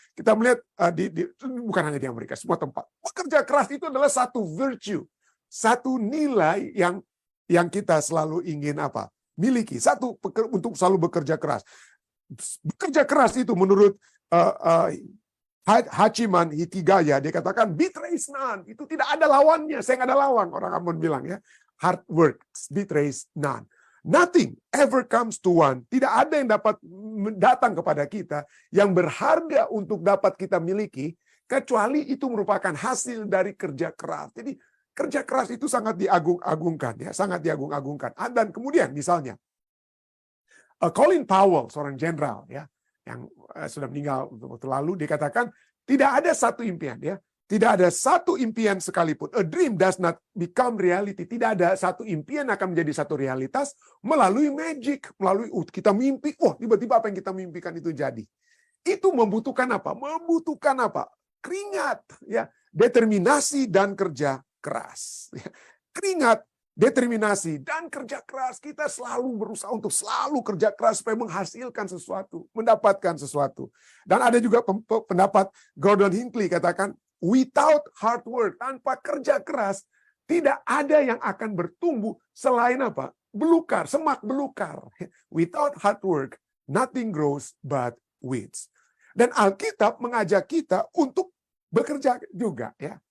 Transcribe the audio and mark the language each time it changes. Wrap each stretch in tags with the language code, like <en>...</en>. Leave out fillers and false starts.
<id>Kita melihat bukan hanya di Amerika, semua tempat. Bekerja keras itu adalah satu virtue, satu nilai yang kita selalu ingin miliki. Satu, untuk selalu bekerja keras. Bekerja keras itu menurut Hachiman Hikigaya, dia katakan</id> <en>betrays none,</en> <id>itu tidak ada lawannya. Saya nggak ada lawan, orang Ambon bilang ya.</id> <en>Hard work betrays none. Nothing ever comes to one.</en> <id>Tidak ada yang dapat datang kepada kita yang berharga untuk dapat kita miliki, kecuali itu merupakan hasil dari kerja keras. Jadi kerja keras itu sangat diagung-agungkan ya, sangat diagung-agungkan. Dan kemudian misalnya Colin Powell, seorang jenderal ya, yang sudah meninggal waktu lalu, dia katakan tidak ada satu impian ya, tidak ada satu impian sekalipun.</id> <en>A dream does not become reality.</en> <id>Tidak ada satu impian akan menjadi satu realitas melalui magic, melalui kita mimpi, tiba-tiba apa yang kita mimpikan itu jadi. Itu membutuhkan apa? Membutuhkan keringat ya, determinasi dan kerja keras. Keringat, determinasi, dan kerja keras. Kita selalu berusaha untuk selalu kerja keras supaya menghasilkan sesuatu, mendapatkan sesuatu. Dan ada juga pendapat Gordon Hinckley katakan,</id> <en>without hard work,</en> <id>tanpa kerja keras, tidak ada yang akan bertumbuh selain apa? Belukar, semak belukar.</id> <en>Without hard work, nothing grows but weeds.</en> <id>Dan Alkitab mengajak kita untuk bekerja juga, ya.</id>